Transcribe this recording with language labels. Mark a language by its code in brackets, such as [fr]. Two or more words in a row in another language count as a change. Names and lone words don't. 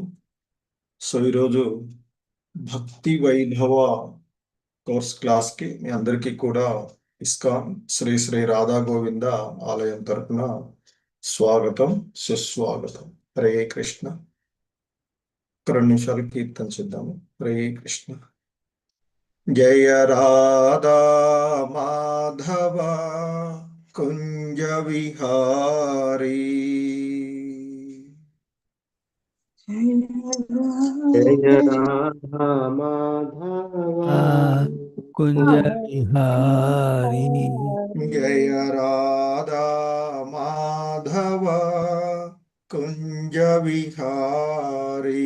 [te] సో ఈరోజు భక్తి వైభవ కోర్స్ క్లాస్కి మీ అందరికీ కూడా ఇస్కాన్ శ్రీ శ్రీ రాధా గోవింద ఆలయం తరపున స్వాగతం, సుస్వాగతం. హరే కృష్ణ. ఒక 2 నిమిషాలు కీర్తన చేద్దాము. హరే కృష్ణ. జయ రాధా మాధవ కుంజ విహారీ. जय राधा माधव कुंज विहारी। जय राधा माधव कुंज विहारी।